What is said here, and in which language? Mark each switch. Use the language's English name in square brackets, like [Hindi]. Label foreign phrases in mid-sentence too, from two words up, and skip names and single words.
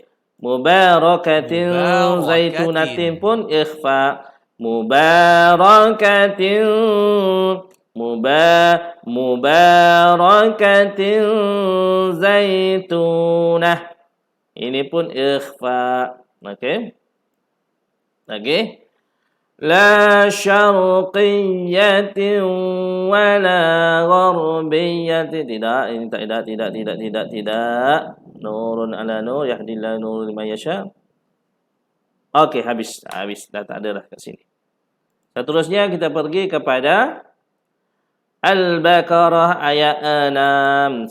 [Arabic] مباركةٍ زيتونةٍ [Malay] pun ikhfa. [Arabic] مباركةٍ مباركةٍ زيتونة. [Malay] Ini pun ikhfa. Okey. Lagi. [Arabic] لا شرقيةٍ ولا غربيةٍ. [Malay] Tidak, ini tidak. [Arabic] نورٌ على نورٍ يهدي الله لنوره لمن يشاء. [Malay] Okey, habis. Dah tak ada dah kat sini. Seterusnya kita pergi kepada Al-Baqarah ayat 6.